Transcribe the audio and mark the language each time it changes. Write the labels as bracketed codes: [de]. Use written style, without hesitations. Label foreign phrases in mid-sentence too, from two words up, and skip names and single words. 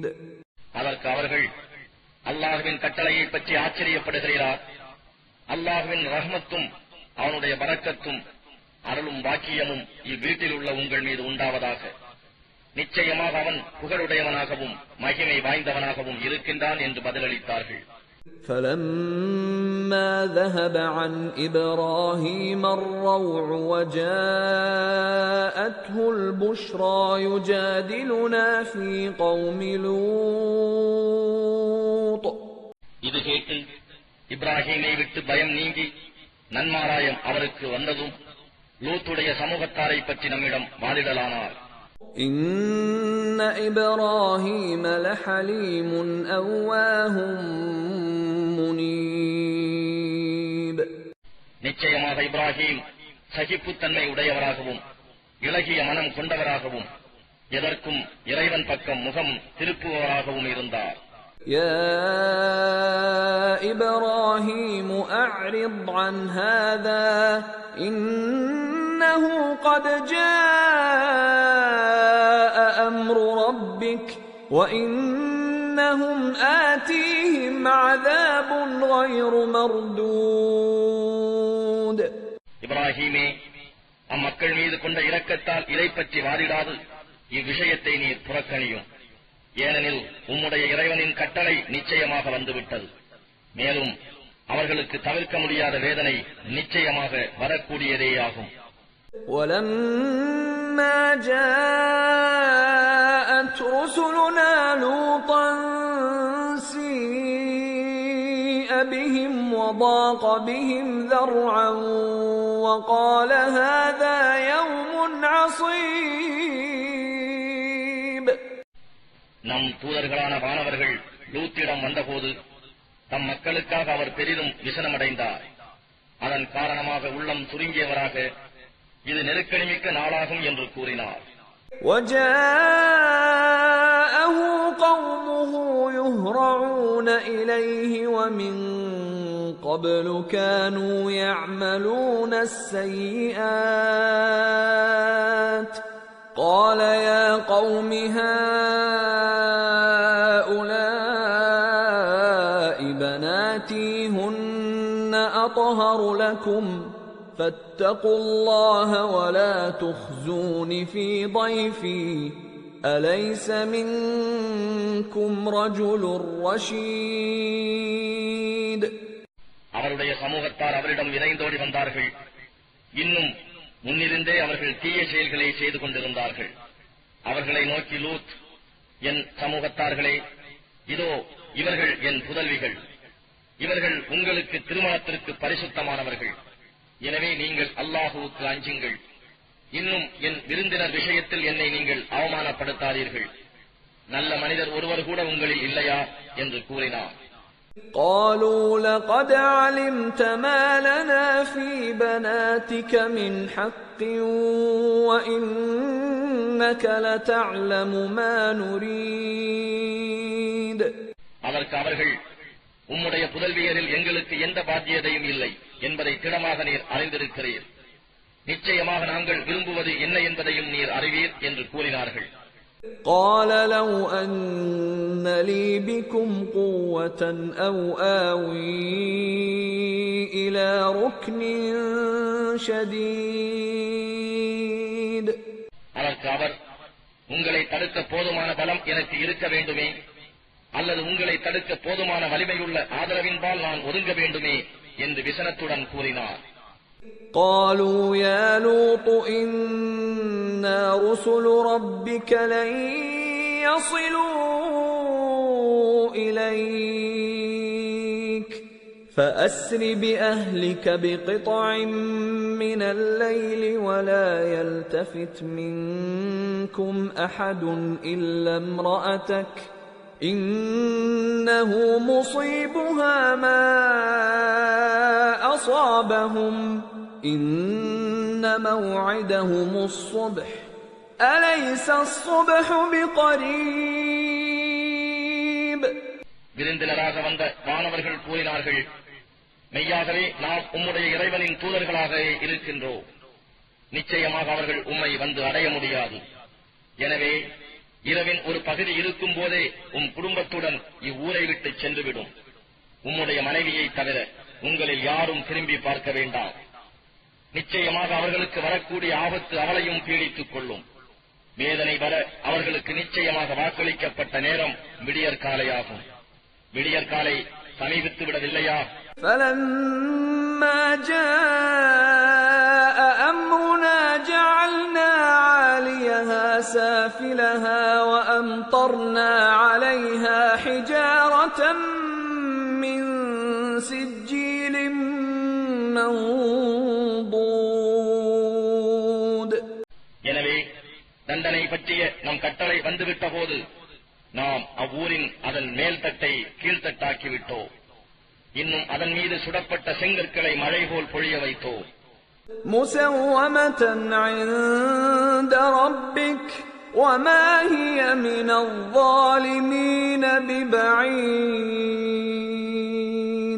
[ta] அதற்கு அவர்கள், அல்லாஹ்வின் கட்டளையை பற்றி ஆச்சரியப்படுகிறீரா? அல்லாஹ்வின் ரஹ்மத்தும் அவனுடைய பரக்கத்தும் அருளும் பாக்கியமும் இவ்வீட்டில் உள்ள உங்கள் மீது உண்டாவதாக. நிச்சயமாக அவன் புகழுடையவனாகவும் மகிமை வாய்ந்தவனாகவும் இருக்கின்றான் என்று பதிலளித்தார்கள். [ar] فَلَمَّا ذَهَبَ عَنْ إِبْرَاهِيمَ الرَّوْعُ وَجَاءَتْهُ الْبُشْرَى يُجَادِلُنَا فِي قَوْمِ لُوطٍ. [ta] இது கேட்டு இப்ராஹீமை விட்டு பயம் நீங்கி நன்மாராயம் அவருக்கு வந்ததும் லூத்துடைய சமூகத்தாரை பற்றி நம்மிடம் வாதிடலானார். [ar] إِنَّ إِبْرَاهِيمَ لَحَلِيمٌ أَوَّاهٌ مُنِيبٌ. [ta] நிச்சயமாக இப்ராஹீம் சகிப்புத்தன்மை உடையவராகவும் இளகிய மனம் கொண்டவராகவும் எதற்கும் இறைவன் பக்கம் முகம் திருப்புவராகவும் இருந்தார். [ar] يا إبراهيم أعرض عن هذا إنه قد جاء أمر ربك وإنهم آتيهم عذاب غير مردود. [ta] இப்ராஹீமே, அம்மக்கள் மீது கொண்ட இரக்கத்தால் இதை பற்றி வாதிடாது இவ்விஷயத்தை நீர் புறக்கணியும். ஏனெனில் உம்முடைய இறைவனின் கட்டளை நிச்சயமாக வந்துவிட்டது. மேலும் அவர்களுக்கு தவிர்க்க முடியாத வேதனை நிச்சயமாக வரக்கூடியதேயாகும். [ar] وَلَمَّا جَاءَتْ رُسُلُنَا لُوطًا سِيءَ بِهِمْ وَضَاقَ بِهِمْ ذَرْعًا وَقَالَ هَذَا يَوْمٌ عَصِيبٌ. [ta] நம் தூதர்களான வானவர்கள் லூத்திடம் வந்தபோது தம் மக்களுக்காக அவர் பெரிதும் விசனமடைந்தார். அதன் காரணமாக உள்ளம் சுருங்கியவராக இது நெருக்கடிமிக்க நாளாகும் என்று கூறினார். [ar] وَجَاءَهُ قَوْمُهُ يُهْرَعُونَ إِلَيْهِ وَمِنْ قَبْلُ كَانُوا يَعْمَلُونَ السَّيِّئَاتِ قَالَ يَا قَوْمِ هَؤُلَاءِ أطهر لكم فاتقوا الله ولا تخزون في ضيفي أليس منكم رجل رشيد. [ta] அவருடைய சமூகத்தார் அவரிடம் விரைந்தோடி வந்தார்கள். இன்னும் முன்னிருந்தே அவர்கள் தீய செயல்களை செய்து கொண்டிருந்தார்கள். அவர்களை நோக்கி லூத், என் சமூகத்தார்களே, இதோ இவர்கள் என் புதல்விகள், இவர்கள் உங்களுக்கு திருமணத்திற்கு பரிசுத்தமானவர்கள். எனவே நீங்கள் அல்லாஹுவுக்கு அஞ்சுங்கள். இன்னும் என் விருந்தினர் விஷயத்தில் என்னை நீங்கள் அவமானப்படுத்தாதீர்கள். நல்ல மனிதர் ஒருவர் கூட உங்களில் இல்லையா என்று கூறினார். [ar] قالوا لقد علمت ما لنا في بناتك من حق وإنك لتعلم ما نريد. [ta] அதற்கு அவர்கள், உம்முடைய புதல்வியரில் எங்களுக்கு எந்த பாத்தியதையும் இல்லை என்பதை திடமாக நீர் அறிந்திருக்கிறீர். நிச்சயமாக நாங்கள் விரும்புவது என்ன என்பதையும் நீர் அறிவீர் என்று கூறினார்கள். [ar] قال لو أن لي بكم قوة أو آوي إلى ركن شديد. [ta] அதற்கு அவர், உங்களை தடுக்க போதுமான பலம் எனக்கு இருக்க வேண்டுமே, அல்லது உங்களை தடுக்க போதுமான வலிமையுள்ள ஆதரவின்பால் நான் ஒதுங்க வேண்டுமே என்று விசனத்துடன் கூறினார். [ar] قالوا يا لوط إنا رسل ربك لن يصلوا إليك فأسر بأهلك بقطع من الليل ولا يلتفت منكم أحد إلا امرأتك إنه مصيبها ما أصابهم إن موعدهم الصبح أليس الصبح بقريب. [ta] விருந்தினராக வந்த வானவர்கள் கூறினார்கள், மெய்யாகவே நாம் உம்முடைய இறைவனின் தூதர்களாக இருக்கின்றோம். நிச்சயமாக அவர்கள் உம்மை வந்து அடைய முடியாது. எனவே இரவின் ஒரு பகுதி இருக்கும் போதே உம் குடும்பத்துடன் இவ்வூரை விட்டு சென்றுவிடும். உம்முடைய மனைவியை தவிர உங்களில் யாரும் திரும்பி பார்க்க வேண்டாம். நிச்சயமாக அவர்களுக்கு வரக்கூடிய ஆபத்து அவளையும் பீடித்துக் கொள்ளும். வேதனை வர அவர்களுக்கு நிச்சயமாக வாக்களிக்கப்பட்ட நேரம் விடியற்காலையாகும். விடியற்காலை சமீபித்து விடவில்லையா? [ar] فَلَمَّا جَاءَ أَمْرُنَا جَعَلْنَا عَالِيَهَا سَافِلَهَا وَأَمْطَرْنَا عَلَيْهَا حِجَارَةً مِّن سِجِّيلٍ مَّنضُودٍ. [ta] எனவே தண்டனை பற்றிய நம் கட்டளை வந்துவிட்ட போது நாம் அவ்வூரின் அதன் மேல் தட்டை கீழ்த்தட்டாக்கிவிட்டோம். இன்னும் அதன் மீது சுடப்பட்ட செங்கற்களை மழை போல் பொழிய வைத்தோம். [ar] مُسَوَّمَةً عِندَ رَبِّكَ وَمَا هِيَ مِنَ الظَّالِمِينَ بِبَعِيدٍ.